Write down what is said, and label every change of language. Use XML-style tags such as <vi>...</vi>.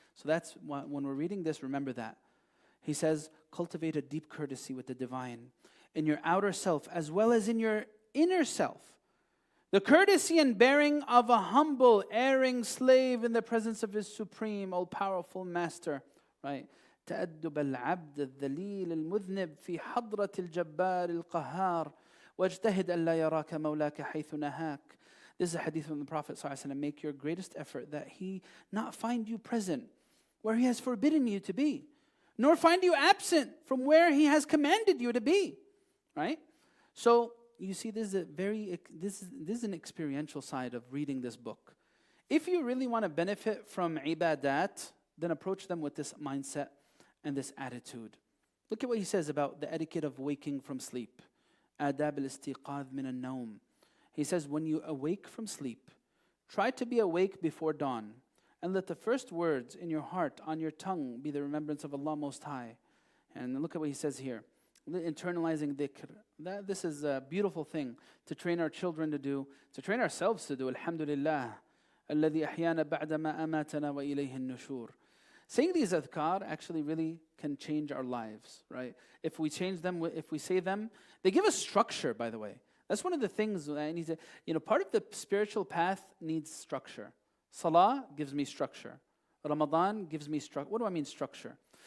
<en>So that's why when we're reading this, remember that. He says, cultivate a deep courtesy with the divine in your outer self as well as in your inner self. The courtesy and bearing of a humble, erring slave in the presence of his supreme, all-powerful master. Right?</en> <ar>تأدب العبد الذليل المذنب في حضرة الجبار القهار واجتهد ألا يراك مولاك حيث نهاك.</ar> <en>This is a hadith from the Prophet ﷺ. Make your greatest effort that he not find you present where he has forbidden you to be, nor find you absent from where he has commanded you to be. Right? So you see, this is an experiential side of reading this book. If you really want to benefit from ibadat, then approach them with this mindset and this attitude. Look at what he says about the etiquette of waking from sleep. Adab al-istiqadh min al-nawm. He says, when you awake from sleep, try to be awake before dawn, and let the first words in your heart, on your tongue, be the remembrance of Allah Most High. And look at what he says here. Internalizing dhikr. This is a beautiful thing to train our children to do, to train ourselves to do.</en> <ar>Alhamdulillah. الذي أحيانا بعدما أماتنا وإليه النشور.</ar> <en>Saying these adhkar actually really can change our lives, right? If we change them, if we say them, they give us structure, by the way. That's one of the things that I need to, part of the spiritual path needs structure. Salah gives me structure. Ramadan gives me structure. What do I mean structure?</en>